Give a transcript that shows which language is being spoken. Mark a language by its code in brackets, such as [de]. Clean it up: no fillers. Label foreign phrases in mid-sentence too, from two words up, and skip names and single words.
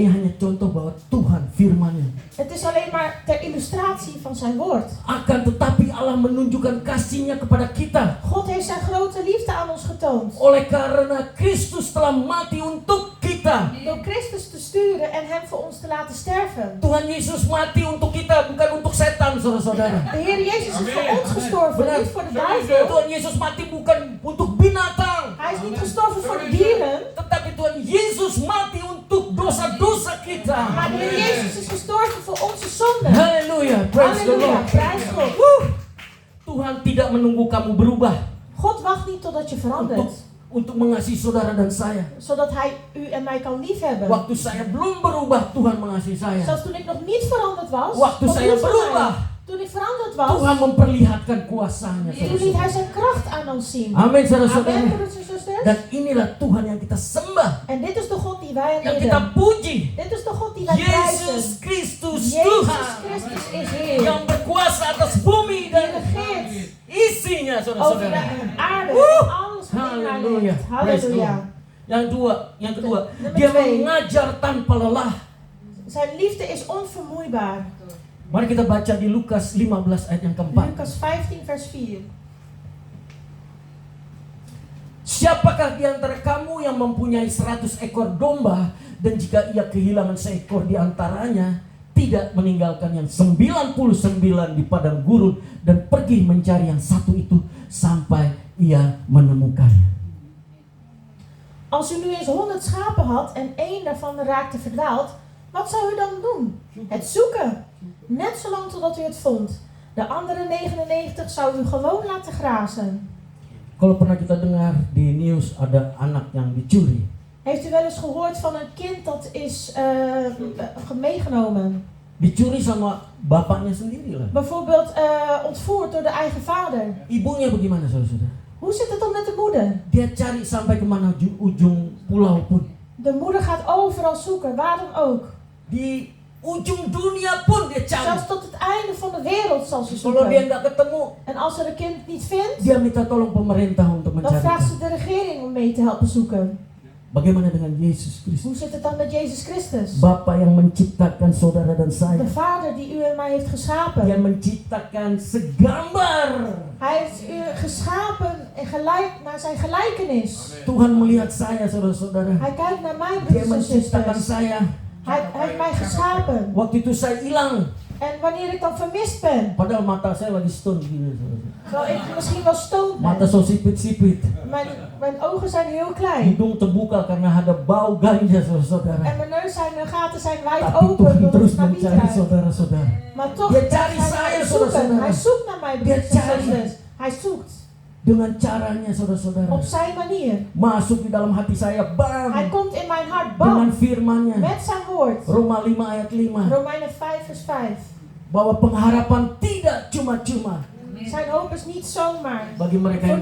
[nl] Nee, [id] hanya contoh bahwa Tuhan firman-Nya. [nl] het is alleen maar ter illustratie van zijn woord. [id] Akan tetapi Allah menunjukkan kasih-Nya kepada kita. [nl] God heeft zijn grote liefde aan ons getoond. [id] Oleh karena Kristus telah mati untuk kita. [nl] Door Christus te sturen en hem voor ons te laten sterven. [id] Tuhan Yesus mati untuk kita, bukan untuk setan, saudara-saudara. [nl] De Heer Jezus is voor ons gestorven, [id] Benar. [nl] niet voor de duivel. [id] Tuhan Yesus mati bukan untuk binatang, [nl] Hij is niet gestorven voor de dieren. [id] tetapi Tuhan Yesus mati untuk dosa-dosa kita. [nl] Maar de Heer Jezus is gestorven voor onze zonden. [id] Haleluya, [en] praise the [nl] Halleluja, [en] Lord. [nl] prijs God. [id] Tuhan tidak menunggu kamu berubah [nl] God wacht niet totdat je verandert, [id] untuk mengasihi saudara dan saya. [nl] zodat Hij u en mij kan liefhebben. [id] Waktu saya belum berubah, Tuhan mengasihi saya. [nl] Zelfs toen ik nog niet veranderd was, [id] Waktu [nl] God [id] saya [nl] liefde mij. [id] berubah, [nl] Toen ik veranderd [id] Tuhan [nl] was, [id] memperlihatkan kuasa-Nya. [nl] toen liet [id] saudara-saudara. [nl] Hij zijn kracht aan ons zien. [id] Amin, [nl] Amen, [id] saudara-saudara. [nl] broeders en zusters. [id] Dan inilah Tuhan yang kita sembah, [nl] En dit is de God die wij [id] yang kita [nl] aanbidden. [id] puji. [nl] Dit is de God die wij prijzen. [id] Yesus Kristus [nl] Jezus [id] Tuhan [nl] Christus is Heer. [id] yang berkuasa atas bumi [nl] Die [id] dan [nl] regeert [id] isinya, [nl] over [id] saudara-saudara. [nl] de aarde en alles wat in haar [id] Haleluya. [nl] leeft. [en] Praise [nl] Halleluja. [en] God. [id] Yang kedua, [nl] Nummer [id] dia [nl] 2. [id] mengajar tanpa lelah. [nl] Zijn liefde is onvermoeibaar. [id] Mari kita baca di Lukas 15 ayat yang keempat. [nl] Lucas 15 vers 4. [id] Siapakah di antara kamu yang mempunyai 100 ekor domba dan jika ia kehilangan seekor di antaranya, tidak meninggalkan yang 99 di padang gurun dan pergi mencari yang satu itu sampai ia menemukannya. [nl] Als u nu eens 100 schapen had en één daarvan raakte verdwaald, wat zou u dan doen? Het zoeken. Net zolang totdat u het vond. De andere 99 zou u gewoon laten grazen. [id] Kalau pernah kita dengar di news ada anak yang dicuri, [nl] Heeft u wel eens gehoord van een kind dat is meegenomen? [id] dicuri sama bapaknya sendiri lah. [nl] Bijvoorbeeld ontvoerd door de eigen vader. [id] Ibunya bagaimana saudara-saudara? [nl] Hoe zit het dan met de moeder? [id] Dia cari sampai kemana ujung pulau pun. [nl] De moeder gaat overal zoeken, waar dan ook. [id] Di ujung dunia pun dia cari. [nl] Zelfs tot het einde van de wereld zal ze [id] Kalau dia [nl] zoeken. [id] nggak ketemu, [nl] En als ze de kind niet vindt, [id] dia minta tolong pemerintah untuk [nl] dan vraagt [id] mencari. [nl] ze de regering om mee te helpen zoeken. [id] Bagaimana dengan Yesus Kristus? [nl] Hoe zit het dan met Jezus Christus? [id] Bapa yang menciptakan saudara dan saya. [nl] De Vader die u en mij heeft [id] Dia [nl] geschapen. [id] menciptakan segambar. [nl] Hij heeft u geschapen en gelijk naar zijn gelijkenis. [id] Tuhan melihat saya, saudara-saudara. [nl] Hij kijkt naar mij, [id] Dia [nl] broeders en [id] menciptakan [nl] zusters. [id] saya. [nl] Hij heeft mij geschapen. [id] Waktu itu saya hilang. [nl] En wanneer ik dan vermist ben, [id] Padahal mata saya lagi stone gini, saudara. [nl] terwijl ik misschien wel stoned [id] Mata [nl] ben. [id] so sipit-sipit. [nl] Mijn ogen zijn heel klein. [id] Hidung terbuka karena ada bau ganja, saudara-saudara. [nl] En mijn neus zijn, de gaten zijn wijd [id] Tapi [nl] open [id] Tuhan [nl] door [id] terus [nl] het nabiet [id] mencari [nl] ruikt. [id] saudara-saudara. [nl] Maar toch [id] Dia [nl] blijft [id] cari [nl] hij [id] saya, [nl] mij [id] saudara-saudara. [nl] zoeken. Hij zoekt naar mij, broeders [id] Dia [nl] en [id] cari. [nl] zusters. Hij zoekt. [id] Dengan caranya, saudara-saudara. [nl] Op zijn manier. [id] Masuk di dalam hati saya, bam. [nl] Hij komt in mijn hart, [id] Dengan bam, firman-Nya. [nl] met zijn woord. [id] Roma 5 ayat 5. [nl] Romeinen 5 vers 5. [id] Bahwa pengharapan tidak cuma-cuma [nl] Zijn hoop is niet zomaar [id] bagi mereka yang